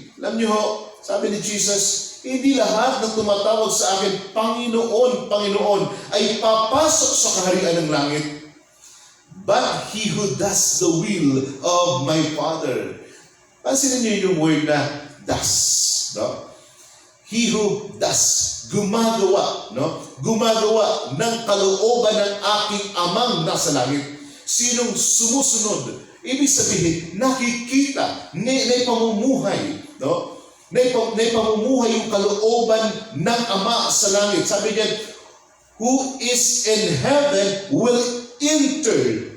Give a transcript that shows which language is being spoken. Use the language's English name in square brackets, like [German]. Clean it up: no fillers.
[Filipino] Alam niyo ho, sabi ni Jesus, hindi lahat ng tumatawag sa akin, Panginoon, Panginoon, ay papasok sa kaharian ng langit. [English] But he who does the will of my Father. [Filipino] Pansinin niyo yung word na does. No? [English] He who does. [Filipino] Gumagawa. No? Gumagawa ng kalooban ng aking amang nasa langit. Sinong sumusunod? Ibig sabihin, nakikita, may pamumuhay. No? May pamumuhay yung kalooban ng Ama sa langit. Sabi niya, [English] who is in heaven will enter.